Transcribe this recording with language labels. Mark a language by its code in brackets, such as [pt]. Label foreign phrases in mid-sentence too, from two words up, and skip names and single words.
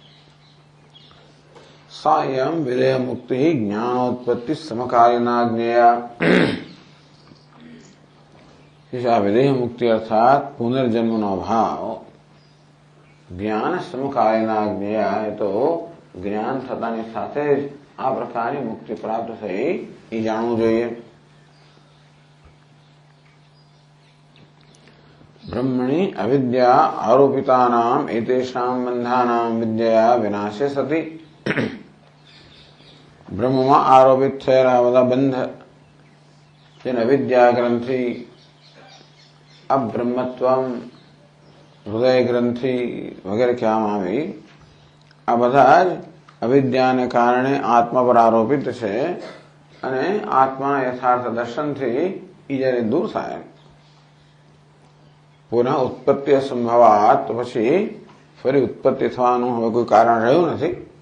[sa] સાયમ વિદેહ મુક્તિ જ્ઞાનોત્પત્તિ સમકાલીના જ્ઞેયા. [gu] આ વિદેહ મુક્તિ અર્થાત પુનર્જન્મનો અભાવ [sa] જ્ઞાન સમકાલીના જ્ઞેયા. [gu] એ તો જ્ઞાન થતાની સાથે જ આ પ્રકારની મુક્તિ પ્રાપ્ત થઈ એ જાણવું જોઈએ. [sa] ब्रह्मणि अविद्या आरोपितानाम एतेषां बंधानां विद्या विनाशे सति. [hi] ब्रह्म में आरोपित [gu] થયેલા બધા બંધ જેને અવિદ્યા ગ્રંથિ અબ્રહ્મત્વમ હૃદય ગ્રંથિ વગેરે કહેવામાં આવી, આ બધા જ અવિદ્યાને કારણે આત્મા પર આરોપિત છે અને આત્માના યથાર્થ દર્શનથી એ જયારે દૂર થાય, [sa] પુનઃ ઉત્પત્તિ સંભવાત, [gu] તો પછી ફરી ઉત્પત્તિ થવાનું હવે કોઈ કારણ રહ્યું નથી.